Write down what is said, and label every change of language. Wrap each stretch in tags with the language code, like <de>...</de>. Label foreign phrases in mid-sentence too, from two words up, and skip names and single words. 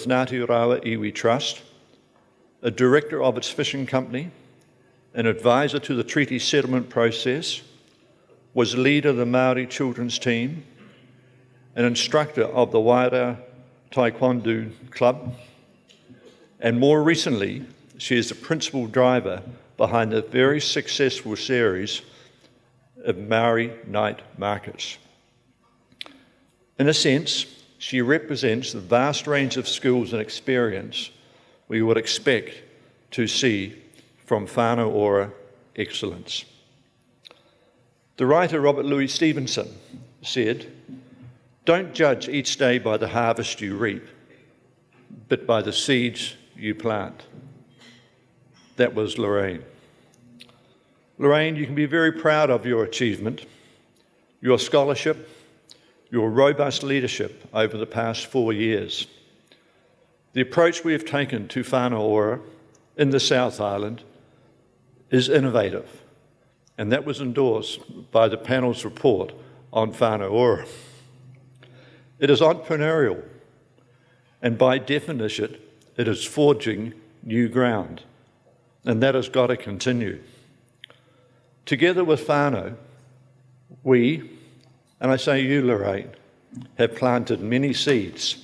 <en>Ngāti Rawa Iwi Trust, a director of its fishing company, an advisor to the treaty settlement process, was leader of the Māori children's team, an instructor of the Wairau Taekwondo Club, and more recently, she is the principal driver behind the very successful series of Maori night markets. In a sense, she represents the vast range of skills and experience we would expect to see from</en> <mi>whānau ora</mi> <en>excellence. The writer Robert Louis Stevenson said, "Don't judge each day by the harvest you reap, but by the seeds you plant." That was Lorraine. Lorraine, you can be very proud of your achievement, your scholarship, your robust leadership over the past 4 years. The approach we have taken to</en> <mi>whānau ora</mi> <en>in the South Island is innovative, and that was endorsed by the panel's report on</en> <mi>whānau ora.</mi> <en>It is entrepreneurial, and by definition, it is forging new ground, and that has got to continue. Together with whānau, we, and I say you, Lorraine, have planted many seeds.</en>